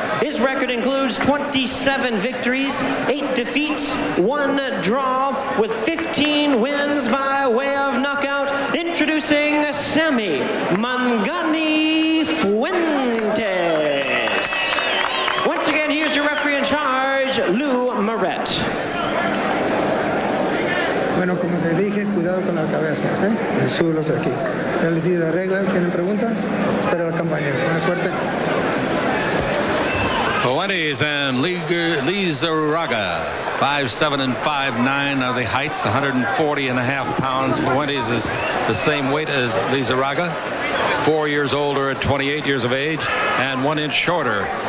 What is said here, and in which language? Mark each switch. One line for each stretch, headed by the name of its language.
English: His record includes 27 victories, 8 defeats, 1 draw with 15 wins by way of knockout. Introducing Sammy Mangani Fuentes. Once again, here's your referee in charge, Lou Moret.
Spanish: Bueno, como te dije, cuidado con las cabezas, ¿eh? Súbelos aquí. Ya les di las reglas, ¿tienen preguntas? Espero la campaña. Buena suerte.
English: Fuentes and Lizarraga, 5'7" and 5'9" are the heights, 140½ pounds. Fuentes is the same weight as Lizarraga, 4 years older at 28 years of age, and 1 inch shorter.